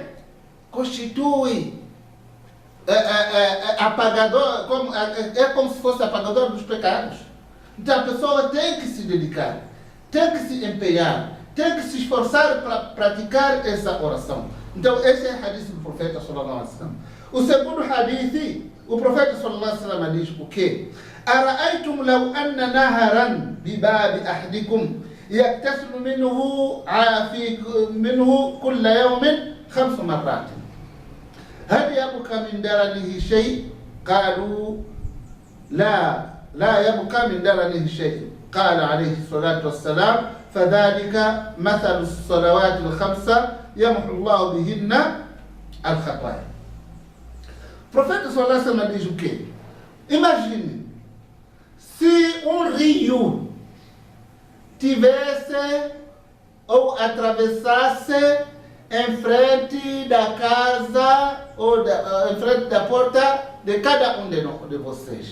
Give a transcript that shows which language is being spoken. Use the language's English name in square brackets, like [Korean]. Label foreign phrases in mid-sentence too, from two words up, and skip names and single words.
[Portuguese] Constitui apagador, como se fosse apagador dos pecados. Então a pessoa tem que se dedicar, tem que se empenhar, tem que se esforçar para praticar essa oração. Então esse é o hadith do profeta [Arabic] صلى الله عليه وسلم. [Portuguese] O segundo hadith, o profeta [Arabic] صلى الله عليه وسلم [Portuguese] diz o quê? [Arabic] أرأيتم لو أن نهرا بباب أحدكم يغتسل منه كل يوم 5 مرات. هل يبقى من درنه شيء؟ قالوا لا يبقى من درنه شيء. قال عليه الصلاة والسلام فذلك مثل الصلوات الخمسة يمحو الله بهن الخطايا. [Portuguese] Profeta [Arabic] صلى الله عليه وسلم [Portuguese] diz o quê? Imagine se um rio tivesse ou atravessasse em frente da casa ou em frente da porta de cada um de vocês.